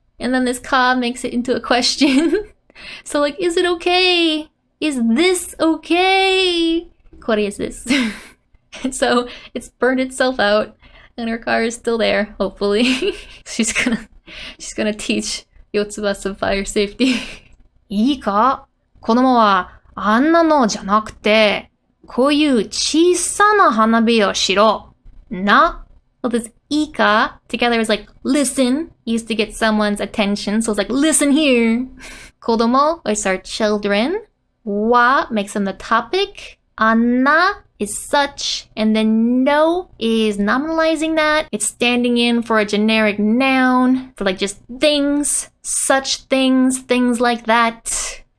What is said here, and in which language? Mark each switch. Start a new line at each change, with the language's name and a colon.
English: And then this ka makes it into a question. So like, is it okay? Is this okay? What is this? And so it's burned itself out and her car is still there, hopefully. She's gonna teach Yotsuba some fire safety.
Japanese: いいか? 子供はあんなのじゃなくて、こういう小さな花火をしろ。な?
English: Well, this ika together is like listen, used to get someone's attention. So it's like, listen here. Kodomo is our children. Wa makes them the topic. Anna is such. And then no is nominalizing that. It's standing in for a generic noun for like just things, such things, things like that.